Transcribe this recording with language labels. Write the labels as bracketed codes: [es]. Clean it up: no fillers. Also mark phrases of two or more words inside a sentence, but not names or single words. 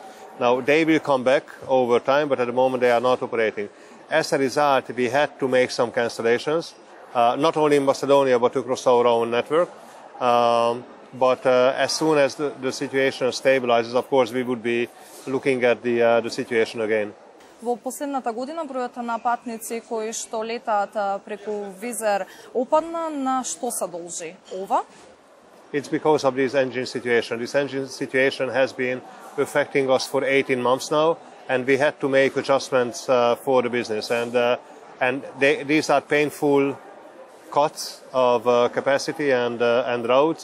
[en] Now, they will come back over time, but at the moment they are not operating. As a result, we had to make some cancellations, not only in Macedonia, but across our own network. But as soon as the situation stabilizes, of course, we would be looking at the situation again. [mk] Во последната година бројот на патници кои што летаат преку Визер опадна, на што се должи ова? [en] It's because of this engine situation. This engine situation has been affecting us for 18 months now, and we had to make adjustments for the business. And these are painful cuts of capacity and routes.